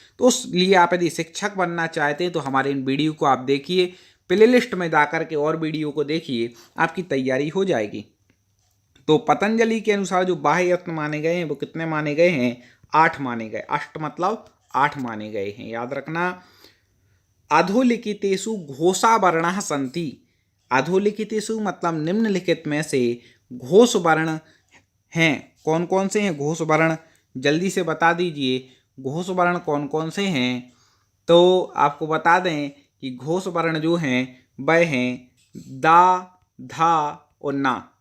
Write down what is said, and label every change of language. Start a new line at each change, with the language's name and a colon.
Hindi: तो उस लिए आप यदि शिक्षक बनना चाहते हैं तो हमारे इन वीडियो को आप देखिए, प्ले लिस्ट में जाकर के और वीडियो को देखिए, आपकी तैयारी हो जाएगी। तो पतंजलि के अनुसार जो बाह्य यत्न माने गए हैं वो कितने माने गए हैं? 8 माने गए। अष्ट मतलब 8 माने गए हैं, याद रखना।
Sanskrit: अधोलिखितेषु घोषा वर्णाः सन्ति।
Hindi: अधोलिखितेषु मतलब निम्नलिखित में से घोष वर्ण हैं। कौन कौन से हैं घोष वर्ण? जल्दी से बता दीजिए, घोष वर्ण कौन कौन से हैं? तो आपको बता दें कि घोष वर्ण जो हैं वह हैं दा, धा और ना।